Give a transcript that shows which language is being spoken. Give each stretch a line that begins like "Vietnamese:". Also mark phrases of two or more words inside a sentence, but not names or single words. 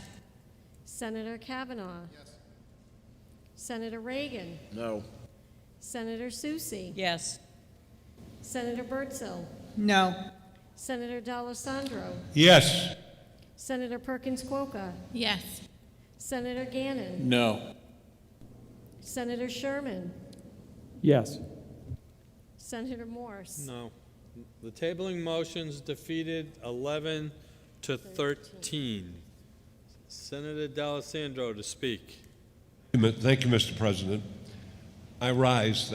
English: Senator Kavanaugh? Yes. Senator Reagan? No. Senator Soucy? Yes. Senator Birdsell? No. Senator D'Alessandro? Yes. Senator Perkins Quokka? Yes. Senator Gannon? No. Senator Sherman? Yes. Senator Morse? No. The tabling motions defeated 11 to 13. Senator D'Alessandro to speak. Thank you, Mr. President. I rise.